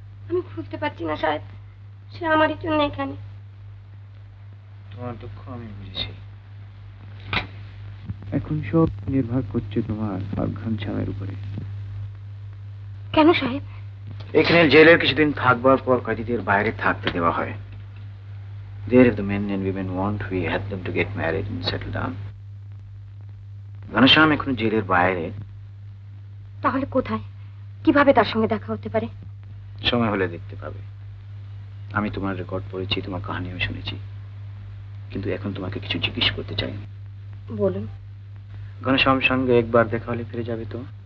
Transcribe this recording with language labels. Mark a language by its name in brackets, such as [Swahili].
[Bangla] আমি ভুলতে পারছি না সাহেব, সে আমারই জন্য এখানে। তোমার দুঃখ আমি বুঝেছি। এখন সব নির্ভর করছে তোমার ফারখান সাহেবের উপরে। কেন সাহেব? এখানে জেলের কিছুদিন থাকবার পর কয়েদিদের বাইরে থাকতে দেওয়া হয়। [English] There if the men and women want, we help them to get married and settle down. [Bangla] Ghanshyam এখন জেলের বাইরে। তাহলে কোথায়, কিভাবে তার সঙ্গে দেখা হতে পারে? সময় হলে দেখতে পাবে। আমি তোমার রেকর্ড পড়েছি, তোমার কাহিনীও শুনেছি, কিন্তু এখন তোমাকে কিছু জিজ্ঞেস করতে চাই। বলুন। ঘনশ্যামের সঙ্গে একবার দেখা হলে ফিরে যাবে তো?